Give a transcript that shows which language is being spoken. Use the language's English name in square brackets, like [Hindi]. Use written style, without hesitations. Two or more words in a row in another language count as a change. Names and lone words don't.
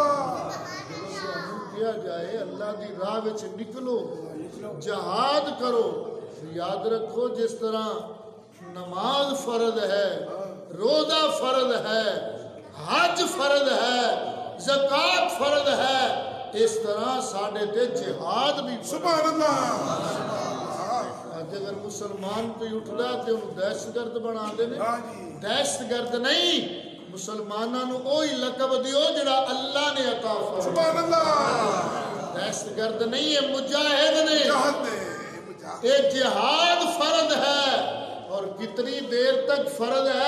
[Urdu] کیا جائے اللہ کی راہ وچ نکلو, جہاد کرو. یاد رکھو جس طرح نماز فرض ہے, روزہ فرض ہے, حج فرض ہے, زکات فرض ہے, اس طرح [Punjabi] ساڈے تے [Urdu] جہاد بھی فرض. [Arabic] سبحان اللہ. [Punjabi] اج اگر مسلمان کوئی اٹھدا تے انہوں دہشت گرد بنا دے نے. [Urdu] ہاں جی. [Punjabi] دہشت گرد نہیں, مسلمانوں نو وہی لقب دیو جڑا اللہ نے عطا فرمایا. [Arabic] سبحان اللہ. [Urdu] دہشت گرد نہیں ہے, مجاہد نے. [Punjabi] جہاد نے [Urdu] یہ جہاد فرض ہے. اور کتنی دیر تک فرض ہے؟